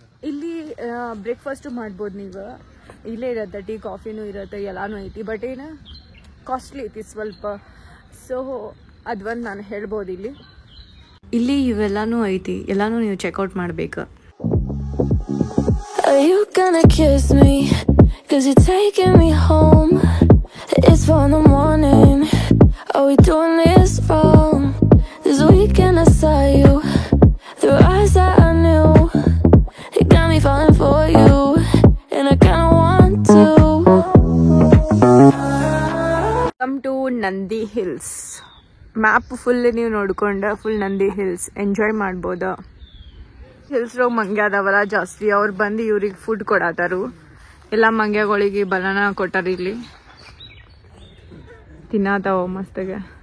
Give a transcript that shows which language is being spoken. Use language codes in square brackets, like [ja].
[kn] ಇಲ್ಲಿ ಬ್ರೇಕ್ಫಾಸ್ಟು ಮಾಡ್ಬೋದು ನೀವು. ಇಲ್ಲೇ ಇರತ್ತೆ, ಟೀ ಕಾಫಿನೂ ಇರುತ್ತೆ, ಎಲ್ಲಾನು ಐತಿ. ಬಟ್ ಏನು ಕಾಸ್ಟ್ಲಿ ಐತಿ ಸ್ವಲ್ಪ. ಸೊ ಅದೊಂದು ನಾನು ಹೇಳ್ಬೋದು. ಇಲ್ಲಿ ಇವೆಲ್ಲಾನು ಐತಿ, ಎಲ್ಲಾನು ನೀವು ಚೆಕ್ಔಟ್ ಮಾಡ್ಬೇಕು. [en] Are you gonna kiss me? 'Cause you're taking me home. It's 4 in the morning. Are we doing this wrong? This weekend I saw you through eyes that I knew. It got me falling for you, and I kinda want to come to Nandi Hills. [kn] Map full ನೀವು ನೋಡ್ಕೊಂಡು full Nandi hills enjoy ಮಾಡ್ಬೋದು. ಹಿಲ್ಸ್ರಾಗ ಮಂಗ್ಯ ಅದಾವಲ್ಲ ಜಾಸ್ತಿ, ಅವ್ರು ಬಂದು ಇವ್ರಿಗೆ food ಕೊಡತಾರು. ಎಲ್ಲ ಮಂಗ್ಯಗಳಿಗೆ banana ಕೊಟ್ಟಾರ. ಇಲ್ಲಿ ತಿನ್ನತಾವ ಮಸ್ತಾಗೆ.